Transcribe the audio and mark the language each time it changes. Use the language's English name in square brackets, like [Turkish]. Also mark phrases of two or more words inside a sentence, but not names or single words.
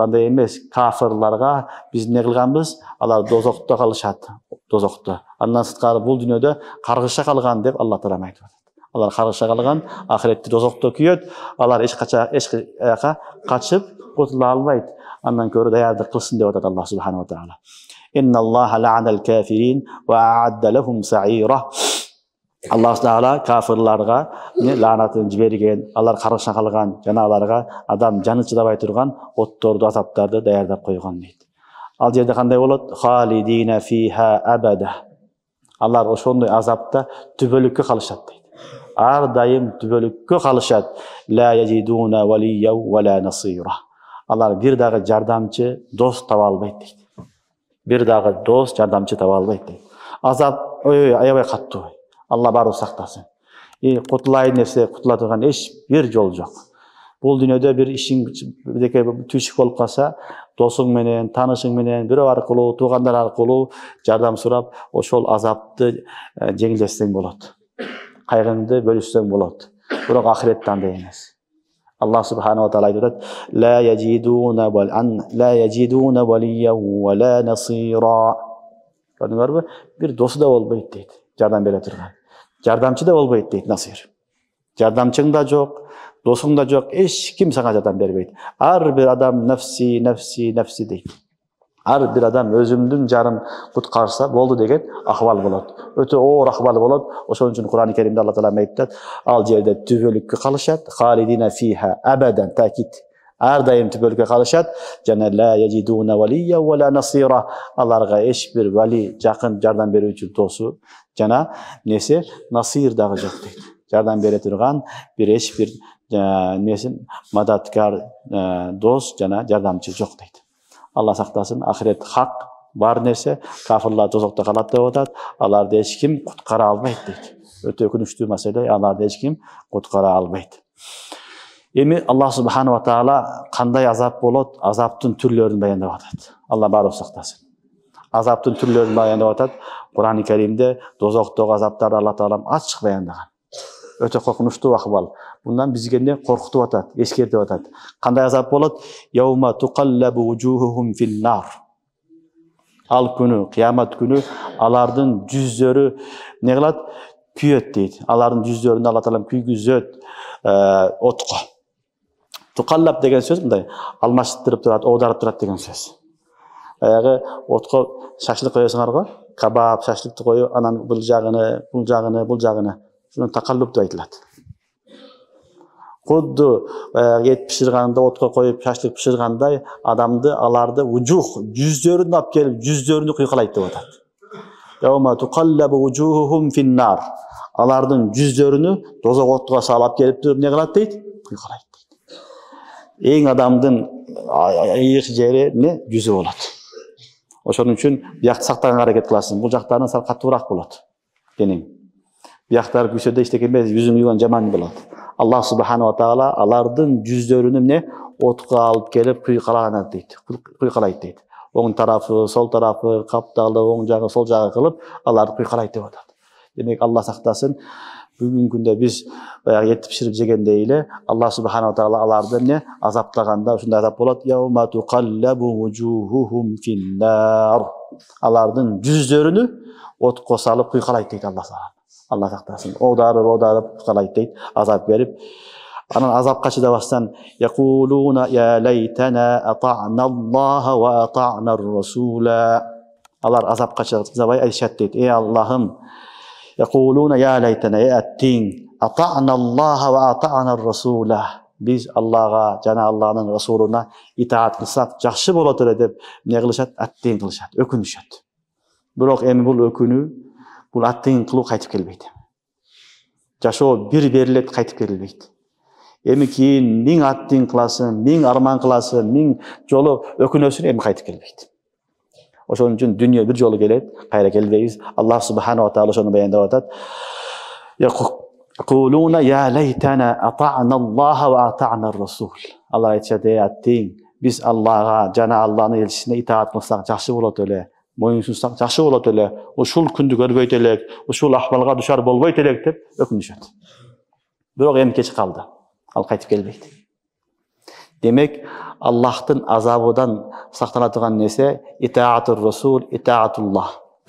[Kyrgyz] Андай эмес, кафирларга биз эмне кылганбыз? Алар дозокто калышат, дозокто. Андан сырткары бул дүйнөдө каргышка калган деп Алла таала айтып атат. Алар каргышка калган, ахиретте дозокто күйөт, алар эч кача качып кутула албайт. Андан көрө даярдык кылсын деп атат Алла [Arabic] سبحانه وتعالى. إن الله لعن الكافرين وأعد لهم سعيرا. [Kyrgyz] Аллах таала кафирларга лаанатын жиберген, алар каргышка калган, жана аларга адам жаны чыдабай турган отторду, азаптарды даярдап койгон дейт. Ал жерде кандай болот? [Arabic] خالدين فيها أبدا. [Kyrgyz] Алар ошондой азапта түбөлүккө калышат дейт. Ар дайым түбөлүккө калышат. [Arabic] لا يجدون وليا ولا نصيرا. [Kyrgyz] Алар бир дагы жардамчы, дос таба албайт дейт. Бир дагы дос, жардамчы таба албайт дейт. Азап аябай каттуу. Алла баары сактасын. Кутулайын десе кутула турган эч бир жол жок. Бул дүйнөдө бир ишиң бирдеке түйшүк болуп калса, досуң менен, таанышың менен, бирөө аркылуу, туугандар аркылуу жардам сурап, ошол азапты жеңилдетсең болот. Кайгыңды бөлүшсөң болот. Бирок ахиретте андай эмес. Аллах [Arabic] سبحانه وتعالى [Kyrgyz] айтып атат: [Arabic] "لا يجدون وليا ولا نصيرا." [Kyrgyz] Көрдүңөрбү? Бир досу да болбойт дейт, жардам бере турган. Жардамчы да болбойт дейт насир. Жардамчың да жок, досуң да жок, эч ким сага жардам бербейт. Ар бир адам нафси дейт. Ар бир адам өзүмдүн жарым куткарса болду деген акыбал болот. Өтө оор акыбал болот. Ошон үчүн Кур'ан-ы Керимде Алла таала айтат: "Ал жерде түбөлүккө калышат, [Arabic] خالدين فيها أبدا", [Kyrgyz] такит. Ар дайым түбөлүккө калышат, жана [Arabic] لا يجدون وليا ولا نصيرا. [Kyrgyz] Аларга эч бир вали, жакын жардам берүүчү досу жана несе насир дагы жок дейт. Жардам бере турган бир эч бир несин мадаткар дос жана жардамчы жок дейт. Алла сактасын, ахирет хак, бар нерсе, кафирлар дозокто калат деп атат. Аларды эч ким куткара албайт дейт. Өтө өкүнүчтүү маселе, аларды эч ким куткара албайт. Эми Аллах [Arabic] سبحانه وتعالى [Kyrgyz] кандай азап болот? Азаптын түрлөрүн баяндап атат. Алла баары сактасын. Азаптын түрлөрүн баяндап атат. Кур'ан-ы Керимде дозоктогу азаптарды Алла таалам ачык баяндаган. Өтө коркунучтуу акыбал. Бундан бизге не коркутуп атат, eskертип атат. Кандай азап болот? [Arabic] يوم تقلب وجوههم في النار. [Kyrgyz] Ал күнү, кыямат күнү алардын жүздөрү не кылат? Күйөт дейт. Алардын жүздөрүн Алла таалам күйгүзөт отко. Tuqallab деген сөз мындай, алмаштырып турат, оодарып турат деген сөз. Баягы отко шашлык коесуңар го, кабаб, шашлыкты коюп, анан бул жагыны, шуну такаллуб деп айтылат. Кудду ет пиширганда, отко коюп, шашлык пиширгандай, адамды, аларды вужух, жүздөрүн алып келип, жүздөрүнү куйкалайт деп атат. [Arabic] يوم تقلب وجوههم في النار. [Kyrgyz] Алардын жүздөрүнү тозок отко салып келип туруп не кылат дейт? Куйкалайт дейт. Эң адамдын айык жери не? Жүзү болот. Ошон үчүн биякты сактаганга аракет кыласың. Бул жактарын сал катуураак болот. Денең. Бияктар күсөдө иштеке эмес, жүзүң юган жаман болот. Аллах [Arabic] سبحانه وتعالى [Kyrgyz] алардын жүздөрүнү эмне? Отко алып келип куйкалаган дейт. Куйкалайт дейт. Оң тарафы, сол тарафы, капталы, оң жагы, сол жагы кылып, аларды куйкалайт деп атат. Демек, Алла сактасын, бүгүнкү күндө биз баягы эт пиширип жегендей эле, Алла [Arabic] سبحانه وتعالى [Kyrgyz] аларды эмне? Азаптаганда ушундай азап болот. [Arabic] يوم تقلب وجوههم في النار. [Kyrgyz] Алардын жүздөрүнү отко салып куйкалайт дейт Алла таала. Алла сактасын. Оодарып куйкалайт дейт, азап берип. Анан азапка чыдабастан [Arabic] يقولون يا ليتنا أطعنا الله وأطعنا الرسولا. [Kyrgyz] Алар азапка чыдабай айтышат дейт. Эй Аллахым, [Arabic] يقولون يا ليتنا аттин أطعنا الله وأطعنا الرسولا. [Kyrgyz] Биз Аллага жана Алланын расулуна итаат кылсак жакшы болот эле деп эмне кылышат? Аттин кылышат, өкүнүшөт. Бирок эми бул өкүнүү, бул аттин кылуу кайтып келбейт. Жашоо бир берилет, кайтып келбейт. Эми кийин миң аттин кыласың, миң арман кыласың, миң жолу өкүнөсүң, эми кайтып келбейт. Ошон үчүн дүнүйө бир жолу келет, кайра келбейбиз. Аллах [Arabic] سبحانه وتعالى [Kyrgyz] ошону баяндап атат. [Arabic] يقولون يا ليتنا أطعنا الله وأطعنا الرسول. [Kyrgyz] Алар айтышат, аттин, биз Аллага жана Алланын элчисине итаат кылсак жакшы болот эле, моюн сунсак жакшы болот эле, ушул күндү көрбөйт элек, ушул ахвалга душар болбойт элек деп өкүнүшөт. Бирок эми кеч калды. Ал кайтып келбейт. Демек, Аллахтын азабыдан сактанатыган нерсе [Arabic] طاعة الرسول، طاعة الله.